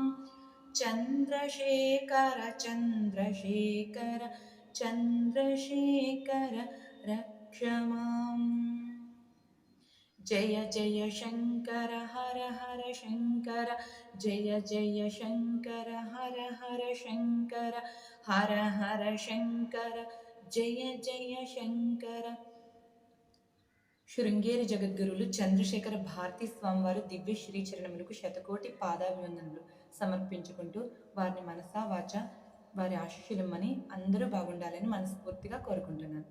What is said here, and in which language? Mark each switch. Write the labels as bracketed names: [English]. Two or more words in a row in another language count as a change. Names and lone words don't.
[Sanskrit] ಚಂದ್ರಶೇಖರ ಚಂದ್ರಶೇಖರ ಚಂದ್ರಶೇಖರ ರಕ್ಷ ಮಾಂ. ಜಯ ಜಯ ಶಂಕರ ಹರ ಹರ ಶಂಕರ. ಜಯ ಜಯ ಶಂಕರ ಹರ ಹರ ಶಂಕರ. ಹರ ಹರ ಶಂಕರ జయ జయ శంకర. [Telugu] శృంగేరి జగద్గురువులు చంద్రశేఖర భారతీ స్వామివారు దివ్య శ్రీచరణములకు శతకోటి పాదాభివందనలు సమర్పించుకుంటూ వారిని మనసా వాచ వారి ఆశీస్సులమ్మని అందరూ బాగుండాలని మనస్ఫూర్తిగా కోరుకుంటున్నాను.